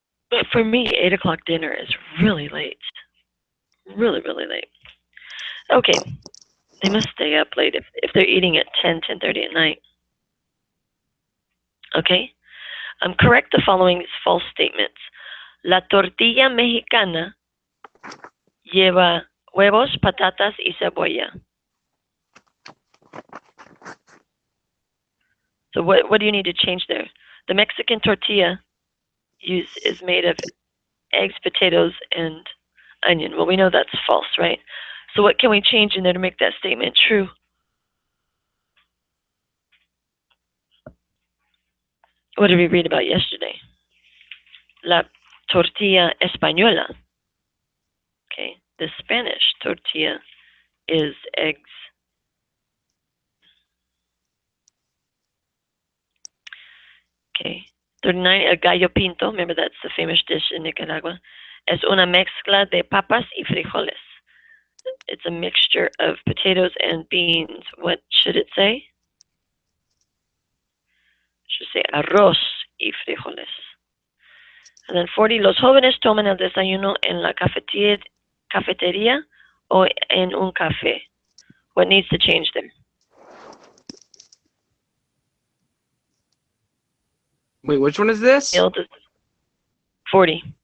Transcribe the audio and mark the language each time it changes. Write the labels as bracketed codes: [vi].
[en] But for me, 8 o'clock dinner is really late. Really, really late. Okay, they must stay up late if they're eating at 10:30 at night. Okay, correct the following false statements. [es] La tortilla mexicana lleva huevos, patatas y cebolla. [en] So what do you need to change there? The Mexican tortilla is made of eggs, potatoes, and onion. Well, we know that's false, right? So what can we change in there to make that statement true? What did we read about yesterday? [es] La tortilla española. [en] Okay, the Spanish tortilla is eggs. [es] Okay, 39, el gallo pinto, [en] remember that's the famous dish in [es] Nicaragua, es una mezcla de papas y frijoles. [en] It's a mixture of potatoes and beans. What should it say? It should say [es] arroz y frijoles. [en] And then [es] 40, los jóvenes toman el desayuno en la cafetería o en un café. [en] What needs to change there? Wait, which one is this? 40.